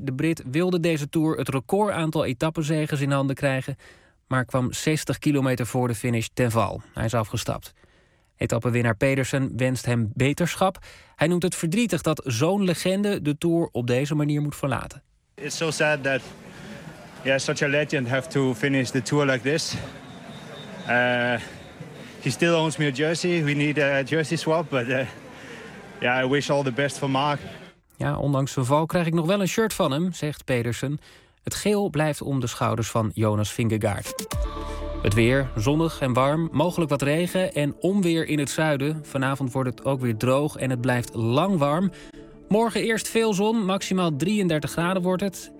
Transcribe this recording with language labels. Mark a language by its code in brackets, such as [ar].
[nl] De Brit wilde deze Tour het record aantal etappenzegens in handen krijgen, maar kwam 60 kilometer voor de finish ten val. Hij is afgestapt. Etappewinnaar Pedersen wenst hem beterschap. Hij noemt het verdrietig dat zo'n legende de Tour op deze manier moet verlaten. [en] It's so sad that such a legend have to finish the Tour like this. He still owns me a jersey. We need a jersey swap, but ja, I wish all the best for Mark. [nl] Ja, ondanks zijn val krijg ik nog wel een shirt van hem, zegt Pedersen. Het geel blijft om de schouders van Jonas Vingegaard. Het weer, zonnig en warm, mogelijk wat regen en onweer in het zuiden. Vanavond wordt het ook weer droog en het blijft lang warm. Morgen eerst veel zon, maximaal 33 graden wordt het.